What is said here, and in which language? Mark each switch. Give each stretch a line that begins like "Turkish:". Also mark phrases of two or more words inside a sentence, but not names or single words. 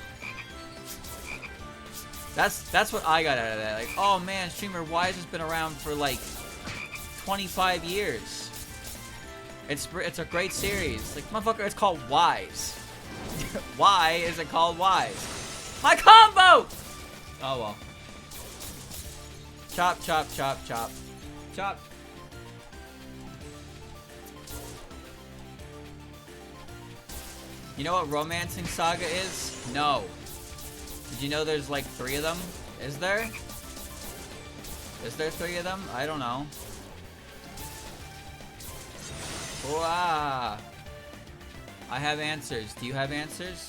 English: That's what I got out of that. Like, oh man, streamer Wise has been around for like 25 years. It's a great series. Like, motherfucker, it's called Wise. Why is it called Wise? My combo! Oh well. Chop, chop, chop, chop. Chop. You know what Romancing Saga is? No. Did you know there's like 3 of them? Is there? Is there 3 of them? I don't know. Wow. I have answers. Do you have answers?